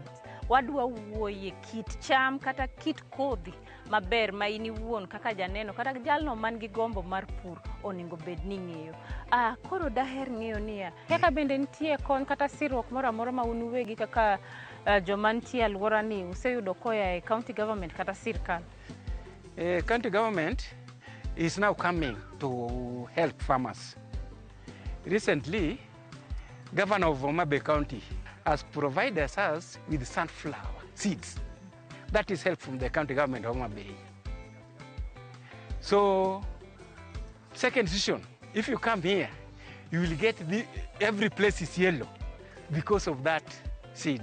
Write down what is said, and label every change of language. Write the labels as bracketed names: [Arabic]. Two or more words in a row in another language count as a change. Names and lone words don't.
[Luo (Kenya and Tanzania)] Wadwa wuoye kit cham kata kit kodhi maber ma in iwuon kaka janeno kata jalno man gi gombo mar pur onego bed ni ng'eyo. Koro daher ng'eyo niya kaka bende nitie kony kata sirruok moro amora ma un uwegi kaka joma nitie alwora ni useyudo koya e [English] county government [Luo (Kenya and Tanzania)] kata sirkal. [English] County government is now coming to help farmers. Recently, Governor of Homa Bay County has provided us with sunflower seeds. That is help from the county government of Homa Bay. So, second season, if you come here, you will get every place is yellow because of that seed.